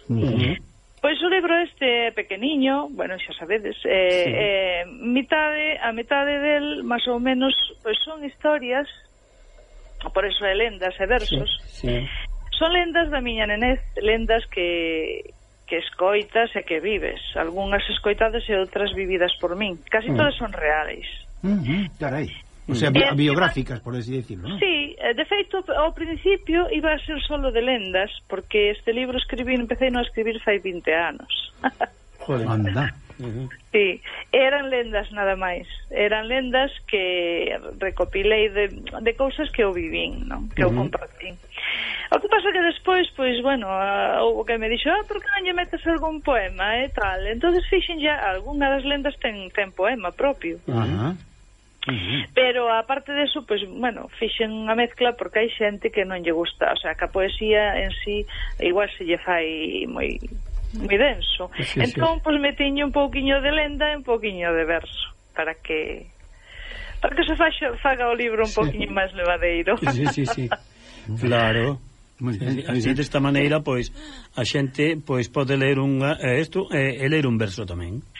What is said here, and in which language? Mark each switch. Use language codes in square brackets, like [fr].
[gl] Pois o libro este é pequeniño, bueno, xa sabedes, a metade del máis ou menos pois son historias, por eso é lendas e versos. Son lendas da miña nenez, lendas que escoitas e que vives, algunhas escoitadas e outras vividas por min. Casi todas son reais. Carai. [es] O sea, biográficas, por así decirlo, ¿no? [gl] Sí, de feito, ao principio iba a ser solo de lendas, porque este libro empecé a escribir fai 20 anos. [es] Joder, anda. [gl] Sí, eran lendas nada máis. Eran lendas que recopilei de cousas que eu vivín, ¿no? Que eu compartí. O que pasa que despois, pois, bueno, houve que me dixo, por que non lle metes algún poema, e tal? Entón, fixen ya, algunha das lendas ten poema propio. Pero aparte de eso, pues bueno, fixen a mezcla porque hai xente que non lle gusta, o sea, que a poesía en sí igual se lle fai moi denso. Entón, pues metiño un pouquiño de lenda e un pouquiño de verso para que se faga o libro un pouquiño máis levadeiro. [es] Claro. Muy bien. [gl] Desta maneira, pois, a xente pois pode ler unha isto e ler un verso tamén.